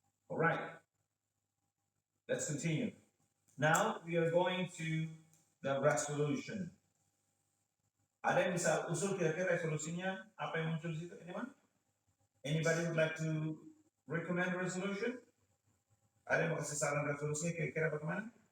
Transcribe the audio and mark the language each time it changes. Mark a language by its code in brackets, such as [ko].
[en] All right, let's continue. Now we are going to the resolution. [id] Ada yang bisa usul kira-kira resolusinya apa yang muncul di situ? [en] Anyone? Anybody would like to recommend resolution? [id] Ada yang mau kasih saran resolusinya kira-kira bagaimana?